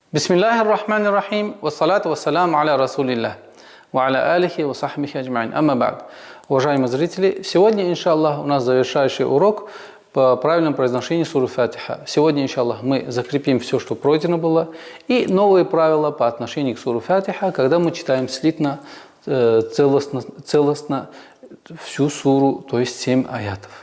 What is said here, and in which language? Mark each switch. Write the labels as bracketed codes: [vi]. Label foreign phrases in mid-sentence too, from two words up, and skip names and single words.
[ar] بسم الله الرحمن الرحيم، والصلاة والسلام على رسول الله، وعلى آله وصحبه أجمعين. أما بعد. [ru] Уважаемые зрители, сегодня, иншаллах, у нас завершающий урок по правильному произношению суры Фатиха. Сегодня, иншаллах, мы закрепим все, что пройдено было, и новые правила по отношению к суре Фатиха, когда мы читаем слитно, целостно всю суру, то есть 7 аятов.